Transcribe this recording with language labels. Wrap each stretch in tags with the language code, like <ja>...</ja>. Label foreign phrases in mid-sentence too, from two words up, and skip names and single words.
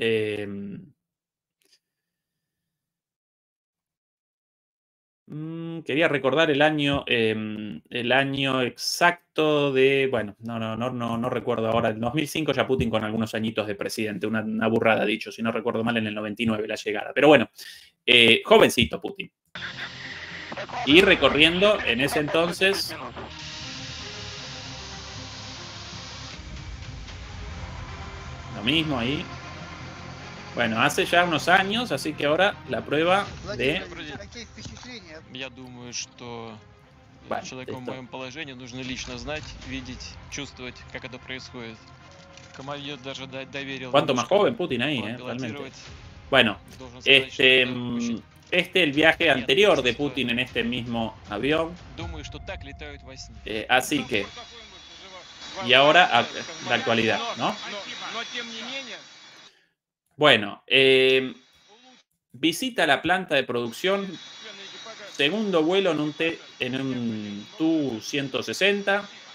<es>Quería recordar el año exacto de, bueno, no recuerdo ahora, el 2005 ya Putin con algunos añitos de presidente, una burrada dicho, si no recuerdo mal, en el 99 la llegada, pero bueno, jovencito Putin. Y recorriendo en ese entonces lo mismo ahí. Bueno, hace ya unos años, así que ahora la prueba de...</es> <ru>Я думаю, что человеку в моем положении нужно лично знать, видеть, чувствовать, как это происходит. Командир даже доверил...</ru> <es>¿Cuánto más joven Putin ahí, realmente? Bueno, el viaje anterior de Putin en este mismo avión. Así que... Y ahora, la actualidad, ¿no? Bueno, visita la planta de producción, segundo vuelo en un Tu-160.</es>